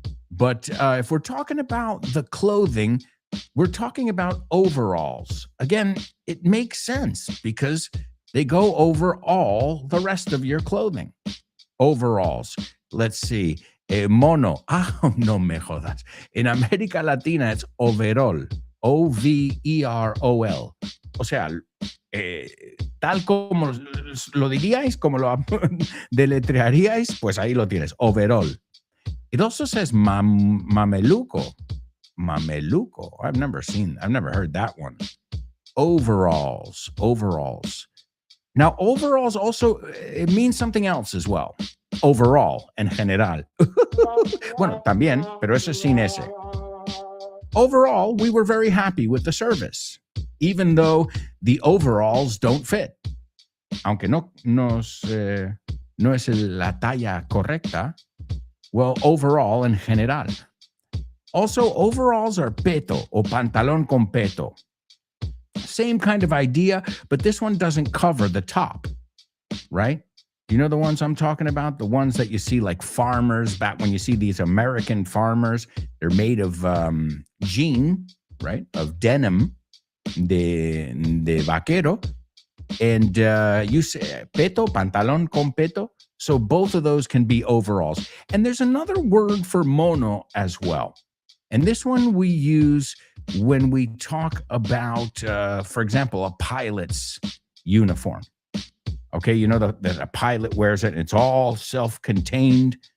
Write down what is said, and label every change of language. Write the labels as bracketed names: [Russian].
[English] But if we're talking about the clothing, we're talking about overalls. Again, it makes sense because they go over all the rest of your clothing. Overalls. Let's see. [Spanish] Mono. Ah, no me jodas. [English] In América Latina, it's overall. O-V-E-R-O-L. [Spanish] O sea, tal como lo diríais, como lo deletrearíais, pues ahí lo tienes. [English] Overall. It also says mameluco. Mameluco. I've never heard that one. Overalls. Now, overalls also, it means something else as well. [Spanish] Overall, en general. Bueno, también, pero eso es sin ese. [English] Overall, we were very happy with the service, even though the overalls don't fit. [Spanish] Aunque no es la talla correcta, [English] well, overall [Spanish] en general. [English] Also, overalls are [Spanish] peto o pantalón con peto. [English] Same kind of idea, but this one doesn't cover the top, right? You know the ones I'm talking about? The ones that you see like farmers, back when you see these American farmers, they're made of jean, right? Of denim, [Spanish] de vaquero. [English] And you say peto, [Spanish] pantalón con peto. [English] So both of those can be overalls. And there's another word for mono as well. And this one we use when we talk about, for example, a pilot's uniform. Okay, you know that a pilot wears it, and it's all self-contained.